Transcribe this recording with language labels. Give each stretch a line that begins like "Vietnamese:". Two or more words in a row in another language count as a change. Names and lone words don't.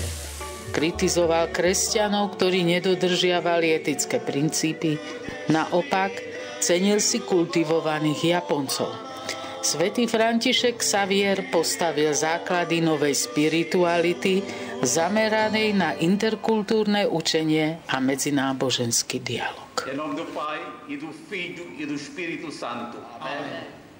Slovak: Kritizoval kresťanov, ktorí nedodržiavali etické princípy, naopak cenil si kultivovaných Japoncov. Svätý František Xavier postavil základy novej spirituality zameranej na interkultúrne učenie a medzináboženský dialog.
Portuguese: Em nome do Pai, e do Filho, e do Espírito Santo. Amém.